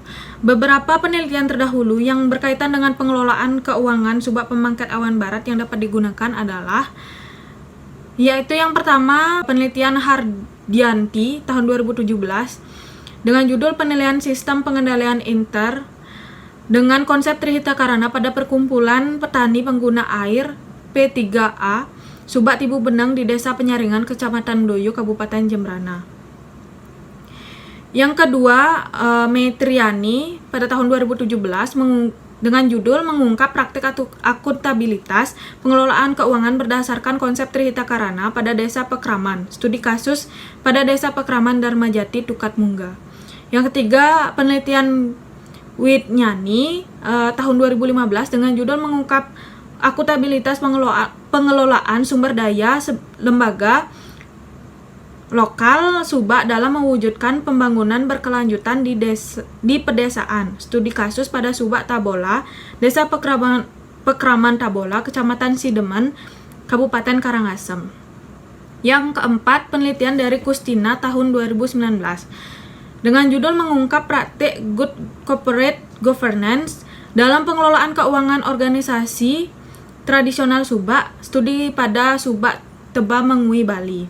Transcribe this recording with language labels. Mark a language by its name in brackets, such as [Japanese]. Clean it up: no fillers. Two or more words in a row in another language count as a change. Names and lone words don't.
[Indonesian] Beberapa penelitian terdahulu yang berkaitan dengan pengelolaan keuangan Subak Pemangkat Awen Barat yang dapat digunakan adalah yaitu yang pertama penelitian Hardianti tahun 2017 dengan judul Penilaian Sistem Pengendalian Inter dengan konsep Trihita Karana pada Perkumpulan Petani Pengguna Air P3A Subak Tibu Benang di Desa Penyaringan, Kecamatan Doyo, Kabupaten Jembrana. Yang kedua, Metriani pada tahun 2017 dengan judul Mengungkap Praktik Akuntabilitas Pengelolaan Keuangan Berdasarkan Konsep Trihita Karana pada Desa Pekraman, Studi Kasus pada Desa Pekraman Dharmajati, Tukat Mungga. Yang ketiga, penelitian Widnyani tahun 2015 dengan judul Mengungkap Akuntabilitas Pengelolaan Sumber Daya Lembaga Lokal Subak dalam mewujudkan pembangunan berkelanjutan di pedesaan. Studi kasus pada Subak Tabola, Desa Pekraman Tabola, Kecamatan Sidemen, Kabupaten Karangasem. Yang keempat, penelitian dari Kustina tahun 2019 dengan judul Mengungkap Praktik Good Corporate Governance dalam pengelolaan keuangan organisasi tradisional Subak, studi pada Subak Teba Mengui, Bali.